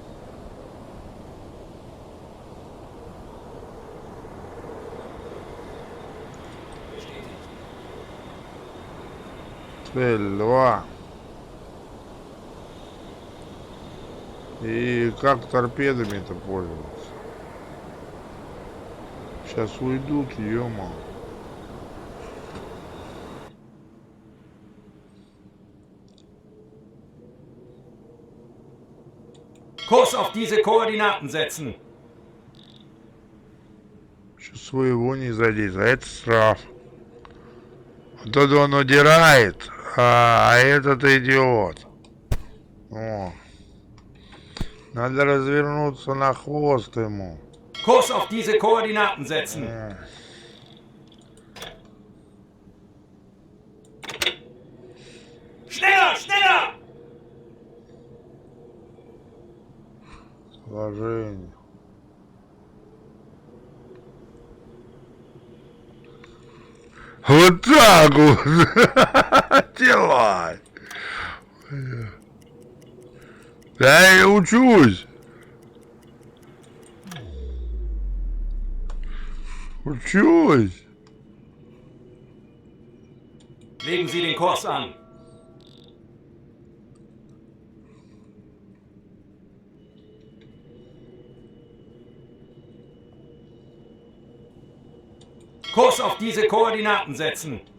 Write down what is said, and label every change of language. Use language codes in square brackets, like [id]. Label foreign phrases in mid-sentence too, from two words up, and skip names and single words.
[ru] Цель 2. И как торпедами-то пользоваться? Сейчас уйдут, ё-моё. [de] Kurs auf diese Koordinaten setzen. [ru] Сейчас своего не задеть, а это штраф. Вот это он удирает, а этот идиот. О. Надо развернуться на хвост ему. [de] Kurs auf diese Koordinaten setzen. Schneller, schneller! [ru] Сложение. Вот так вот. Дела. Я и учусь. Учусь. [de] Legen Sie den Kurs an. Kurs auf diese Koordinaten setzen.